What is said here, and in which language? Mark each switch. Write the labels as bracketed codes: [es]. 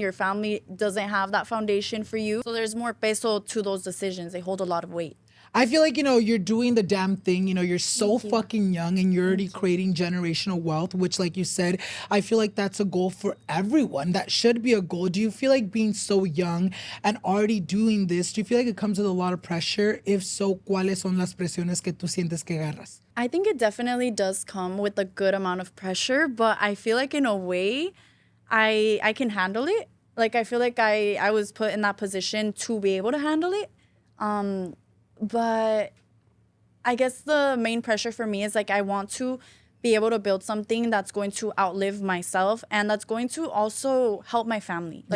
[en] Your family doesn't have that foundation for you. So there's more peso to those decisions. They hold a lot of weight. I feel like, you're doing the damn thing. You're so fucking young, and you're already creating generational wealth, which, like you said, I feel like that's a goal for everyone. That should be a goal. Do you feel like being so young and already doing this, do you feel like it comes with a lot of pressure? If so, [es] ¿cuáles son las presiones que tú sientes que agarras? [en] I think it definitely does come with a good amount of pressure, but I feel like in a way, I can handle it. Like, I feel like I was put in that position to be able to handle it. But I guess the main pressure for me is like I want to be able to build something that's going to outlive myself, and that's going to also help my family.